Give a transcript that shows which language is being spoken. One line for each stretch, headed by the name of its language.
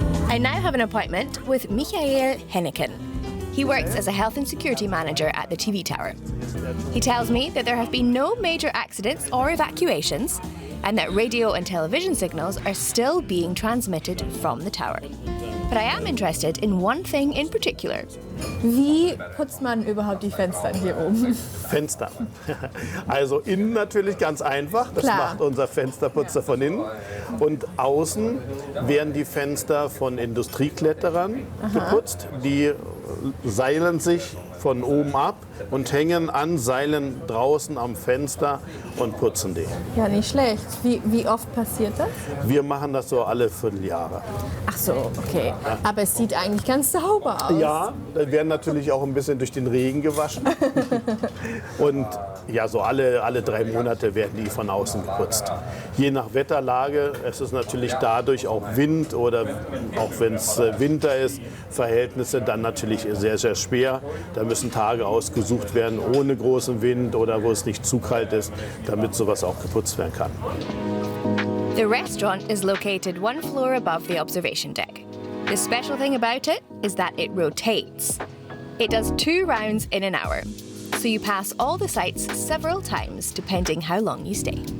English: I now have an appointment with Michael Henneken. He works as a health and security manager at the TV tower. He tells me that there have been no major accidents or evacuations and that radio and television signals are still being transmitted from the tower. But I am interested in one thing in particular.
German: Wie putzt man überhaupt die Fenster hier oben? Fenster. Also innen natürlich ganz einfach, das Klar. macht unser Fensterputzer von innen. Und außen werden die Fenster von Industriekletterern geputzt. Die seilen sich von oben ab und hängen an Seilen draußen am Fenster und putzen die. Ja, nicht schlecht. Wie oft passiert das? Wir machen das so alle Vierteljahre. Ach so, okay. Aber es sieht eigentlich ganz sauber aus. Ja, da werden natürlich auch ein bisschen durch den Regen gewaschen. Und ja, so alle 3 Monate werden die von außen geputzt. Je nach Wetterlage, es ist natürlich dadurch auch Wind oder auch wenn es Winter ist, Verhältnisse dann natürlich sehr, sehr schwer. Da müssen Tage ausgesucht werden ohne großen Wind oder wo es nicht zu kalt ist, damit sowas auch geputzt werden kann.
English: The restaurant is located 1 floor above the observation deck. The special thing about it is that it rotates. It does 2 rounds in an hour, so you pass all the sites several times depending how long you stay.